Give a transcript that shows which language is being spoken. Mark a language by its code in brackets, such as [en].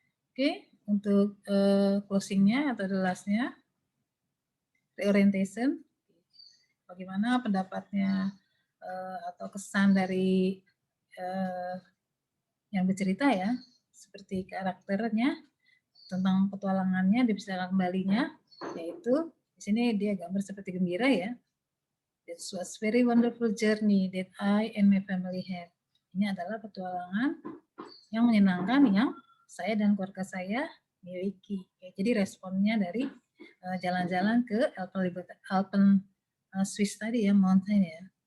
[id] Oke, untuk closingnya atau the last-nya, reorientation, bagaimana pendapatnya atau kesan dari yang bercerita ya, seperti karakternya, tentang petualangannya, dipersilakan kembalinya, yaitu di sini dia gambar seperti gembira ya. [en] It was very wonderful journey that I and my family had. [id] Ini adalah petualangan yang menyenangkan yang saya dan keluarga saya miliki. Jadi responnya dari jalan-jalan ke Alpen Swiss tadi ya, mountain ya.